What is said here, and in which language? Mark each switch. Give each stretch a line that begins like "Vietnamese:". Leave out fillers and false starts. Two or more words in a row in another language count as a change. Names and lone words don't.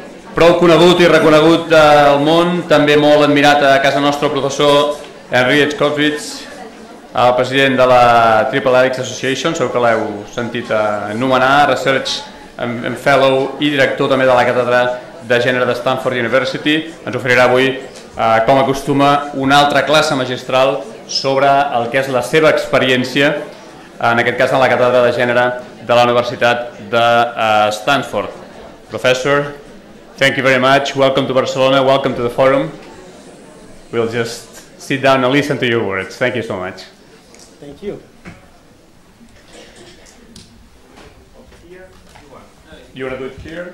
Catalan: Prou conegut i reconegut al món, també molt admirat a casa nostra el professor Etzkowitz, el president de la Triple Helix Association, segur que l'heu sentit anomenar,
English: Research and Fellow
Catalan: i director també de la Càtedra de Gènere de Stanford University. Ens oferirà avui, com acostuma, una altra classe magistral sobre el que és la seva experiència, en aquest cas en la Càtedra de Gènere de la Universitat de Stanford.
English: Professor, thank you very much. Welcome to Barcelona. Welcome to the forum. We'll just sit down and listen to your words. Thank you so much. Thank you. You want to do it here?